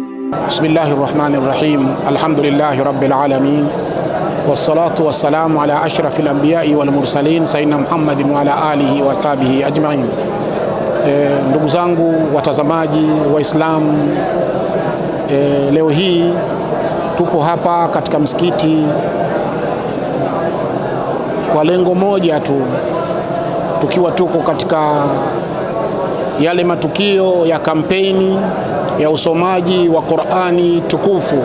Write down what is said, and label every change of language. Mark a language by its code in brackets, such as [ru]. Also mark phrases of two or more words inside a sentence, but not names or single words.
[ar] بسم الله الرحمن الرحيم. الحمد لله رب العالمين. والصلاة والسلام على أشرف الأنبياء والمرسلين سيدنا محمد وعلى آله وصحبه أجمعين. [sw] Ndugu zangu watazamaji Waislamu, leo hii tupo hapa katika msikiti kwa lengo moja tu, tukiwa tuko katika yale matukio ya kampeni ya usomaji wa Qur'ani tukufu.